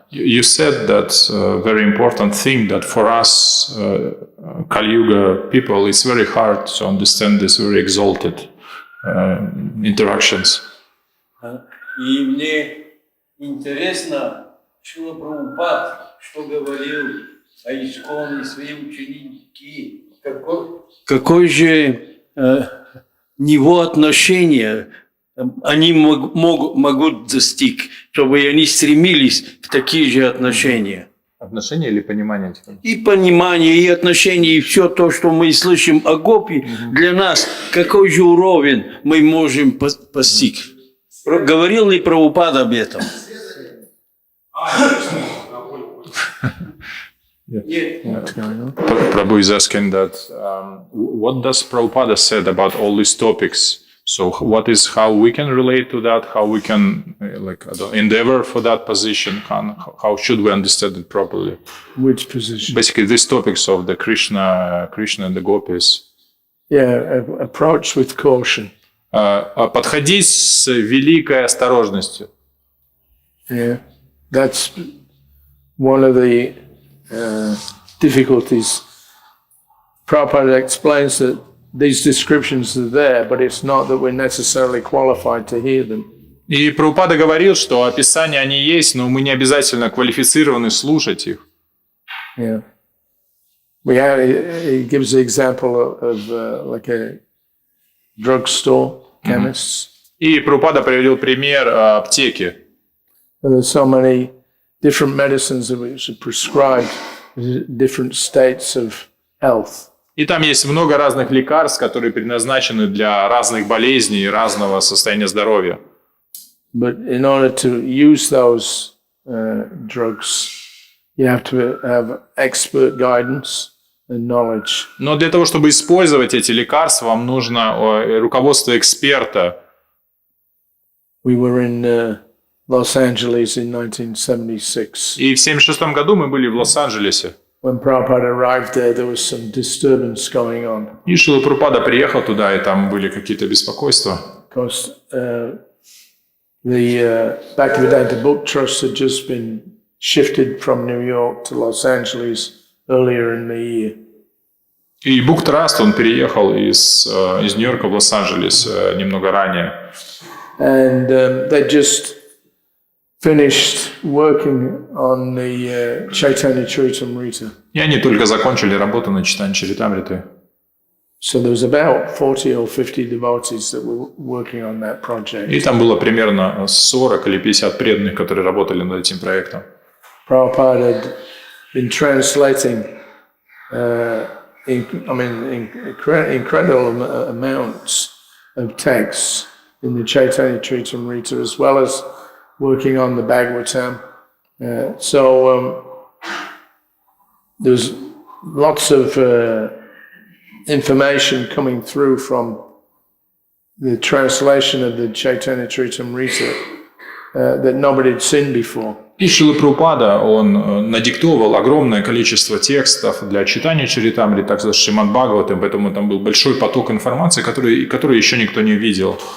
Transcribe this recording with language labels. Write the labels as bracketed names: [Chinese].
[English] You said that very important thing that for us, Kali-yuga people, it's very hard to understand this very exalted interactions. [Russian] И мне интересно, Шрила Прабхупад, что говорил о Исконе, свои ученики, какое же него отношение они могут достичь, чтобы они стремились к таким же отношениям. Отношения или понимание? И понимание, и отношения, и все то, что мы слышим о Гопи, для нас какой же уровень мы можем постичь? Говорил ли Прабхупад об этом? [English] Prabhu is asking that what does Prabhupada said about all these topics? So how we can relate to that? How we can endeavor for that position? How should we understand it properly? Which position? Basically, these topics of the Krishna and the gopis. Yeah, approach with caution. [Russian] Подходить с великой осторожностью. [English] Yeah, that's one of the difficulties. Prabhupada explains that these descriptions are there, but it's not that we're necessarily qualified to hear them. [Russian] И Прабхупада говорил, что описания они есть, но мы не обязательно квалифицированы слушать их. [English] Yeah, he gives the example of like a drugstore chemists. [Russian] И Прабхупада приводил пример аптеки. [English] There's so many different medicines which are prescribed different states of health. [Russian] И там есть много разных лекарств, которые предназначены для разных болезней и разного состояния здоровья. [English] But in order to use those drugs, you have to have expert guidance and knowledge. [Russian] Но для того, чтобы использовать эти лекарства, вам нужно руководство эксперта. [English] We were in Los Angeles in 1976. [Russian] И в 1976 году мы были в Лос-Анджелесе. [English] When Prabhupada arrived there was some disturbance going on. [Russian] И Шрила Прабхупада приехал туда, и там были какие-то беспокойства. [English] Because the Bhaktivedanta Book Trust had just been shifted from New York to Los Angeles earlier in the year. [Russian] И Book Trust, он переехал из Нью-Йорка в Лос-Анджелес немного ранее. [English] And they just finished working on the Chaitanya Charitamrita. [Russian] И они только закончили работу на читании Чаритамриты. [English] So there was about 40 or 50 devotees that were working on that project. [Russian] И там было примерно 40 или 50 преданных, которые работали над этим проектом. [English] Prabhupada had been translating incredible amounts of texts in the Chaitanya Charitamrita, as well as working on the Bhagavatam. There's lots of information coming through from the translation of the Chaitanya Charitamrita that nobody had seen before. [Russian] И Шрила Прабхупада, он надиктовал огромное количество текстов для читания Чаритамриты, также Шримад Бхагаватам, поэтому там был большой поток информации, который еще никто не видел.